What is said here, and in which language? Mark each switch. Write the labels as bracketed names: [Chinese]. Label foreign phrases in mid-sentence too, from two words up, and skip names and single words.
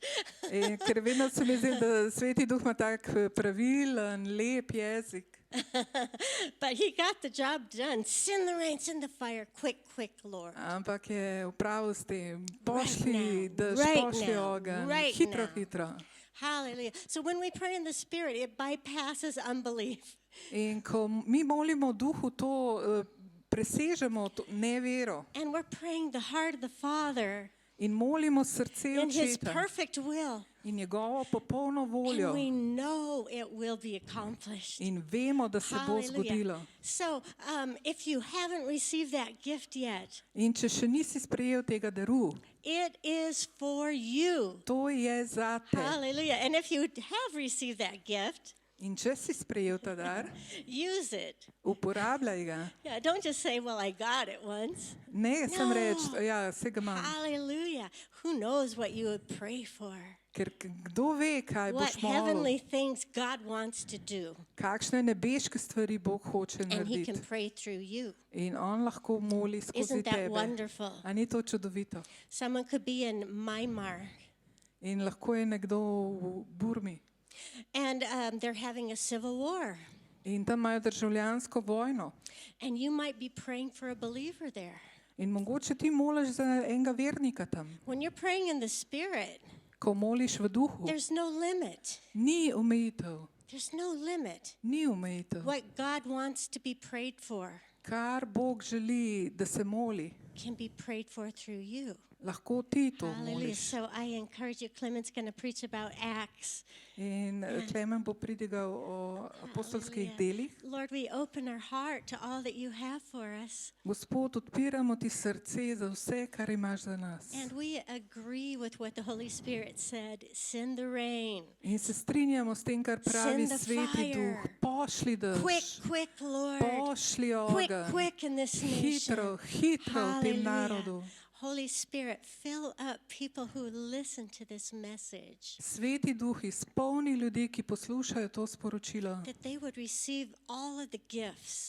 [Slovenian] In ker vedno se mi zdi, da Sveti Duh ima tak pravilen, lep jezik. [English] But he got the job done. Send the rain, send the fire, quick, quick, Lord. [Slovenian] Ampak je upravil s tem, pošli dež, [English] Right [Slovenian] pošli [English] now, [Slovenian] ogenj, [English] right [Slovenian] hitro, [English] now. [Slovenian] hitro. [English] Hallelujah. So when we pray in the Spirit, it bypasses unbelief. [Slovenian] In ko mi molimo v duhu, to presežemo to nevero [English] And we're praying the heart of the Father [Slovenian] in molimo srce [English] in His [Slovenian] očeta [English] perfect will. [Slovenian] in njegovo popolno voljo [English] And we know it will be accomplished. [Slovenian] in vemo, da se bo zgodilo. [English] So if you haven't received that gift yet, [Slovenian] In če še nisi sprejel tega daru, [English] it is for you. [Slovenian] to je zate. [English] Hallelujah. And if you have received that gift, [Slovenian] In če si sprejel ta dar, [English] use it. [Slovenian] uporabljaj ga. [English] Yeah, don't just say, well, I got it once. [Slovenian] Ne sem [English] No. [Slovenian] reči, ja, vse ga imam. [English] Hallelujah. Who knows what you would pray for? [Slovenian] Ker kdo ve, kaj [English] What [Slovenian] boš molil, [English] heavenly things God wants to do. [Slovenian] kakšne nebeške stvari Bog hoče [English] And He can [Slovenian] narediti. [English] pray through you. [Slovenian] In on lahko moli skozi [English] Isn't that [Slovenian] tebe. [English] wonderful? [Slovenian] A ni to čudovito? [English] Someone could be in Myanmar [Slovenian] In lahko je nekdo v Burmi. [English] and they're having a civil war. [Slovenian] In tam imajo državljansko vojno. [English] And you might be praying for a believer there. [Slovenian] In mogoče ti moliš za enega vernika tam. [English] When you're praying in the Spirit, [Slovenian] Ko moliš v duhu, [English] there's no limit. [Slovenian] ni omejitev. [English] There's no limit. [Slovenian] Ni omejitev. [English] What God wants to be prayed for [Slovenian] Kar Bog želi, da se moli, [English] can be prayed for through you. [Slovenian] lahko ti to [English] Hallelujah. [Slovenian] moliš. [English] So I encourage you, Clement's going to preach about Acts. [Slovenian] In Klemen bo pridigal o apostolskih delih. [English] Lord, we open our heart to all that you have for us. [Slovenian] Gospod, odpiramo ti srce za vse, kar imaš za nas. [English] And we agree with what the Holy Spirit said. Send the rain. [Slovenian] In se strinjamo s tem, kar pravi [English] Send the [Slovenian] Sveti [English] fire. [Slovenian] Duh. Pošli [English] Quick, [Slovenian] dež, [English] quick, Lord. [Slovenian] pošli [English] Quick, [Slovenian] ogenj. [English] quick in this nation. [Slovenian] Hitro, hitro v tem narodu. [English] Holy Spirit, fill up people who listen to this message, [Slovenian] Sveti Duh izpolni ljudi, ki poslušajo to sporočilo, [English] that they would receive all of the gifts